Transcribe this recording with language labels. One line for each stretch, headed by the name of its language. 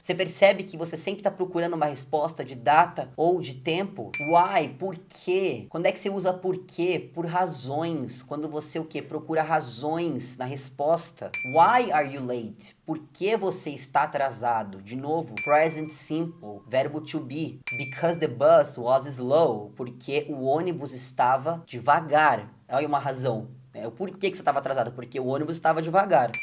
Portuguese: Você percebe que você sempre está procurando uma resposta de data ou de tempo? Why? Por quê? Quando é que você usa por quê? Por razões. Quando você o quê? Procura razões na resposta.
English: Why are you late?
Portuguese: Por que você está atrasado? De novo, present simple, verbo to be.
English: Because the bus was slow.
Portuguese: Porque o ônibus estava devagar. Olha uma razão. O porquê que você estava atrasado? Porque o ônibus estava devagar.